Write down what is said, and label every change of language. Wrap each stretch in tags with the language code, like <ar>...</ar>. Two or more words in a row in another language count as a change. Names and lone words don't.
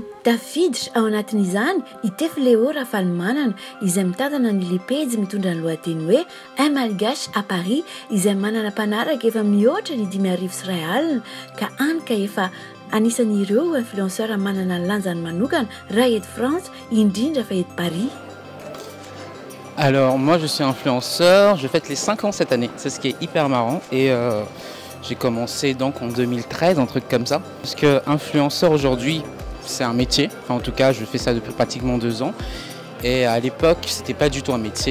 <mg>Tafiditra ao anatin'izany Itefy Léo Rafalimanana izay mitantana ny lepejy mitondra ny lohateny hoe Un Malgache à Paris izay manana mpanaraka efa mihoatra ny 5,000 sy 1 alina ka anka efa anisan'ireo influenceur manana ny lanjany manokana raha eto France indrindra fa eto Paris.</mg> <fr>Alors moi je suis influenceur, je fête les 5 ans cette année, c'est ce qui est hyper marrant et j'ai commencé donc en 2013, un truc comme ça. Parce que influenceur aujourd'hui c'est un métier, enfin en tout cas je fais ça depuis pratiquement 2 ans et à l'époque c'était pas du tout un métier.</fr>